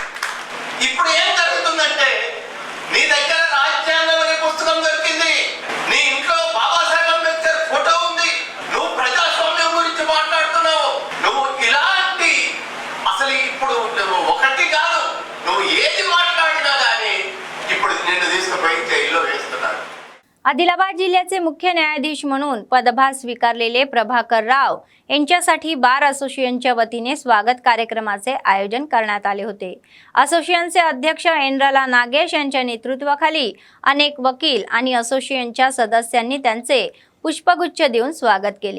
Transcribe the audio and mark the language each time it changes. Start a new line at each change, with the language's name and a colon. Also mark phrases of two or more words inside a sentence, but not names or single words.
Telugu: ఇప్పుడు ఏం జరుగుతుందంటే నీ దగ్గర రాజ్యాంగం అనే పుస్తకం దొరికింది, నీ ఇంట్లో బాబాసాహెబ్ అంబేద్కర్ ఫోటో ఉంది, నువ్వు ప్రజాస్వామ్యం గురించి మాట్లాడుతున్నావు. నువ్వు ఇలాంటి అసలు ఇప్పుడు నువ్వు ఒకటి కాదు, నువ్వు ఏది మాట్లాడినా కానీ ఇప్పుడు నిన్ను తీసుకుపోయి జైల్లో వేస్తున్నారు.
Marathi: आदिलाबाद जिल्ह्याचे मुख्य न्यायाधीश म्हणून पदभार स्वीकारलेले प्रभाकर राव यांच्यासाठी बार असोसिएशनच्या वतीने स्वागत कार्यक्रमाचे आयोजन करण्यात आले होते. असोसिएशनचे अध्यक्ष एनराला नागेश यांच्या नेतृत्वाखाली अनेक वकील आणि असोसिएशनच्या सदस्यांनी त्यांचे पुष्पगुच्छ देऊन स्वागत केले.